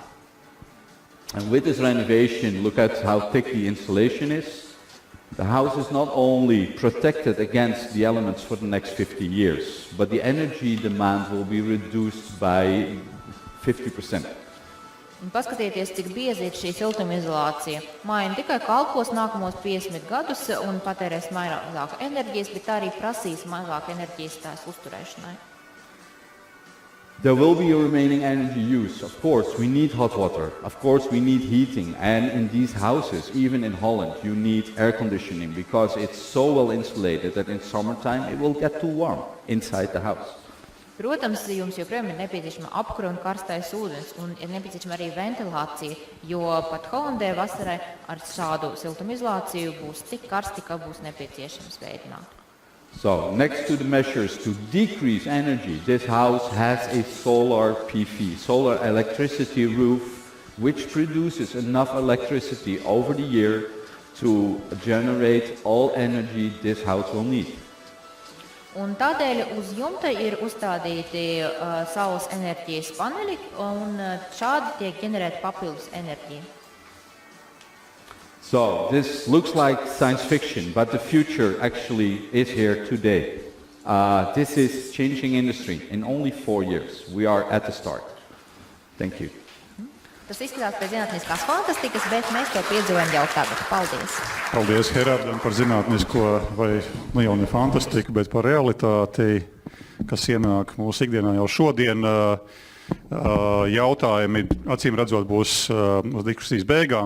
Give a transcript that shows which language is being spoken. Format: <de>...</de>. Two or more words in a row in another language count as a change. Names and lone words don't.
<en>And with this renovation, look at how thick the insulation is. The house is not only protected against the elements for the next 50 years, but the energy demand will be reduced by 50%.</en> <lv>Un paskatieties, cik bieza ir šī siltumizolācija. Māja ne tikai kalpos nākamos 50 gadus un patērēs mazāk enerģijas, bet arī prasīs mazāk enerģijas tās uzturēšanai.</lv> <en>There will be a remaining energy use. Of course, we need hot water. Of course, we need heating. And in these houses, even in Holland, you need air conditioning because it's so well insulated that in summertime it will get too warm inside the house.</en> <lv>Protams, jums joprojām ir nepieciešama apkura un karstais ūdens, un ir nepieciešama arī ventilācija, jo pat Holandē vasarai ar šādu siltumizolāciju būs tik karsti, ka būs nepieciešams veidināt.</lv> <en>So, next to the measures to decrease energy, this house has a solar PV, solar electricity roof, which produces enough electricity over the year to generate all energy this house will need.</en> <lv>Un tādēļ uz jumta ir uzstādīti saules enerģijas paneļi, un šādi tiek ģenerēta papildus enerģija.</lv> <en>So, this looks like science fiction, but the future actually is here today. This is changing industry in only 4 years. We are at the start. Thank you.</en> <lv>Tas izskatās pēc zinātniskās fantastikas, bet mēs to piedzīvojam jau tagad. Paldies! Paldies Gerardam par zinātnisko vai jau ne fantastiku, bet par realitāti, kas ienāk mūsu ikdienā jau šodien. Jautājumi, acīm redzot, būs uz diskusijas beigām.</lv>